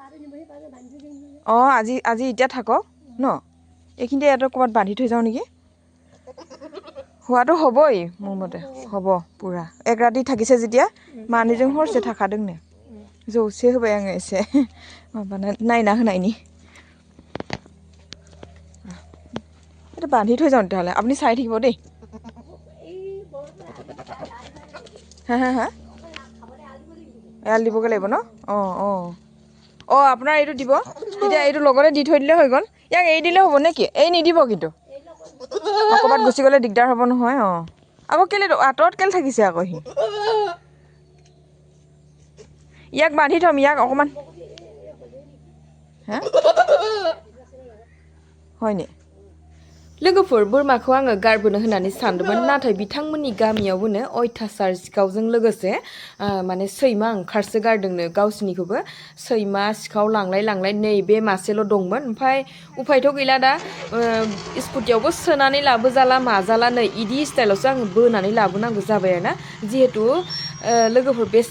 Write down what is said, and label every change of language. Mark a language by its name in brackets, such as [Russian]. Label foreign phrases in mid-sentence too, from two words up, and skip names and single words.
[Assamese] আজি এতিয়া থাকক ন এইখিনিতে ইয়াতে ক'ৰবাত বান্ধি থৈ যাওঁ নেকি হোৱাটো হ'বই মোৰ মতে হ'ব পুৰা এক ৰাতি থাকিছে যেতিয়া [Bodo] मानैजों हरसे थाखादोंनो जौसे होबाय आङो एसे माबाना नायना होनायनि [Assamese] এইটো বান্ধি থৈ যাওঁ তেতিয়াহ'লে আপুনি চাই থাকিব দেই হা এৰাল দিবগৈ লাগিব ন আপোনাৰ এইটো দিব তেতিয়া এইটো লগতে দি থৈ দিলে হৈ গ'ল ইয়াক এৰি দিলে হ'ব নেকি এই নিদিব কিন্তু ক'ৰবাত গুচি গ'লে দিগদাৰ হ'ব নহয় আকৌ কেলে আঁতৰত কেলে থাকিছে আকৌ সি ইয়াক বান্ধি থম ইয়াক অকমান [Bodo] হয়নি लोगोफोर बोरमाखौ आङो गारबोनो होननानै सानदोंमोन नाथाय बिथांमोननि गामियावबोनो अयथासार सिखावजों लोगोसे माने सैमा ओंखारसो गारदोंनो गावसिनिखौबो सैमा सिखाव लांलाय नै बे मासेल' दंमोन ओमफ्राय उफायथ' गैला दा स्कुटियावबो सोनानै लाबोजाला माजाला नै इदि स्टाइलावसो आङो बोनानै लाबोनांगौ जाबाय आरोना जिहेतु लोगोफोर बेसे